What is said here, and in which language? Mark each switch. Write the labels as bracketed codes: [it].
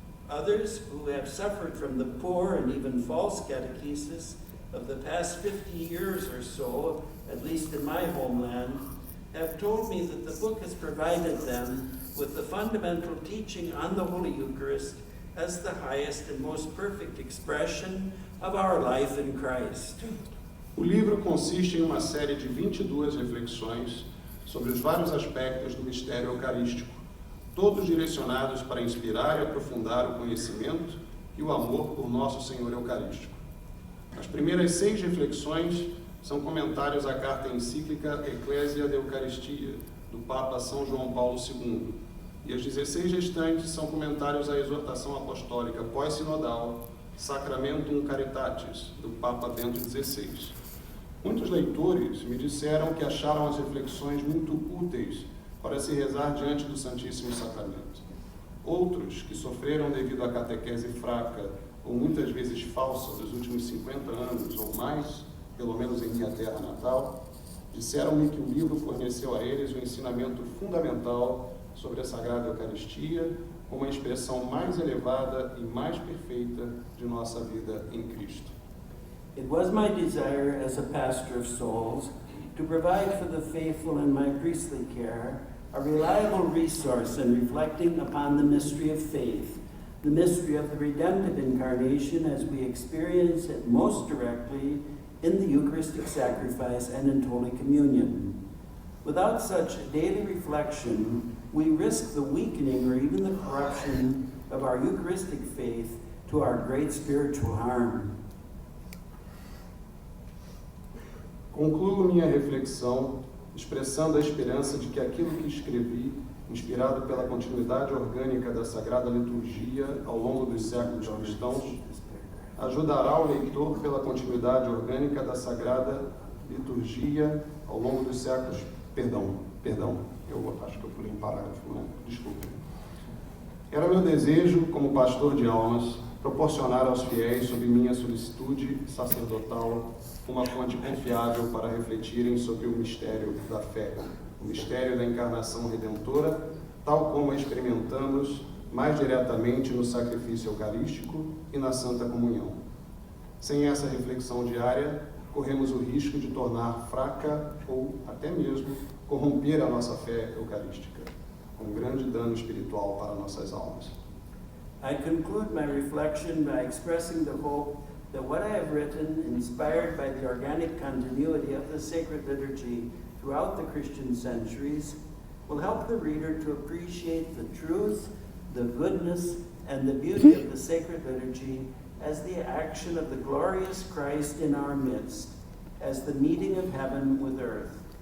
[en] Others who have suffered from the poor and even false catechesis of the past 50 years or so, at least in my homeland, have told me that the book has provided them with the fundamental teaching on the Holy Eucharist as the highest and most perfect expression of our life in Christ. [pt] O livro consiste em uma série de 22 reflexões sobre os vários aspectos do mistério eucarístico, todos direcionados para inspirar e aprofundar o conhecimento e o amor por nosso Senhor Eucarístico. As primeiras 6 reflexões são comentários à carta encíclica Ecclesia de Eucaristia, do Papa São João Paulo II, e as 16 restantes são comentários à exortação apostólica pós-sinodal Sacramentum Caritatis, do Papa Bento XVI. Muitos leitores me disseram que acharam as reflexões muito úteis para se rezar diante do Santíssimo Sacramento. Outros, que sofreram devido à catequese fraca ou muitas vezes falsa dos últimos 50 anos ou mais, pelo menos em minha terra natal, disseram-me que o livro forneceu a eles um ensinamento fundamental sobre a Sagrada Eucaristia, como a expressão mais elevada e mais perfeita de nossa vida em Cristo. [en] It was my desire as a pastor of souls to provide for the faithful in my priestly care a reliable resource in reflecting upon the mystery of faith, the mystery of the redemptive incarnation as we experience it most directly in the Eucharistic sacrifice and in Holy Communion. Without such daily reflection, we risk the weakening or even the corruption of our Eucharistic faith to our great spiritual harm. [pt] Concluo minha reflexão expressando a esperança de que aquilo que escrevi, inspirado pela continuidade orgânica da Sagrada Liturgia ao longo dos séculos cristãos, ajudará o leitor pela continuidade orgânica da Sagrada Liturgia ao longo dos séculos... Perdão, eu acho que eu pulei um parágrafo, né? Desculpa. Era meu desejo, como pastor de almas, proporcionar aos fiéis, sob minha solicitude sacerdotal, uma fonte confiável para refletirem sobre o mistério da fé, o mistério da encarnação redentora, tal como a experimentamos mais diretamente no sacrifício eucarístico e na Santa Comunhão. Sem essa reflexão diária, corremos o risco de tornar fraca ou até mesmo corromper a nossa fé eucarística, com grande dano espiritual para nossas almas. [en] I conclude my reflection by expressing the hope that what I have written, inspired by the organic continuity of the sacred liturgy throughout the Christian centuries, will help the reader to appreciate the truth, the goodness, and the beauty of the sacred liturgy as the action of the glorious Christ in our midst, as the meeting of heaven with earth.